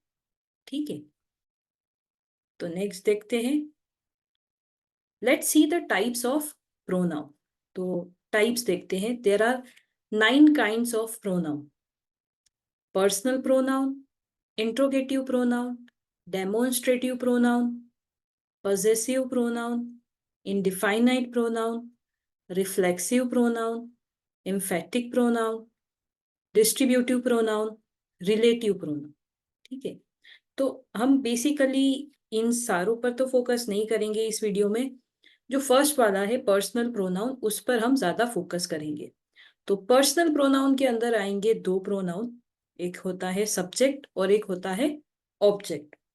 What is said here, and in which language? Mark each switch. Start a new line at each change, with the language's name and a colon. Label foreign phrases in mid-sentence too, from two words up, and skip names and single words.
Hindi: ठीक है, तो नेक्स्ट देखते हैं।
English: let's see the types of pronoun.
Hindi: तो टाइप्स देखते हैं।
English: there are 9 kinds of pronoun. personal pronoun, interrogative pronoun, demonstrative pronoun, possessive pronoun, indefinite pronoun, reflexive pronoun, emphatic pronoun, distributive pronoun, relative pronoun।
Hindi: ठीक है, तो हम बेसिकली इन सारों पर तो फोकस नहीं करेंगे इस वीडियो में। जो फर्स्ट वाला है
English: personal pronoun,
Hindi: उस पर हम ज्यादा फोकस करेंगे। तो
English: personal pronoun
Hindi: के अंदर आएंगे दो प्रोनाउन, एक होता है सब्जेक्ट और एक होता है ऑब्जेक्ट।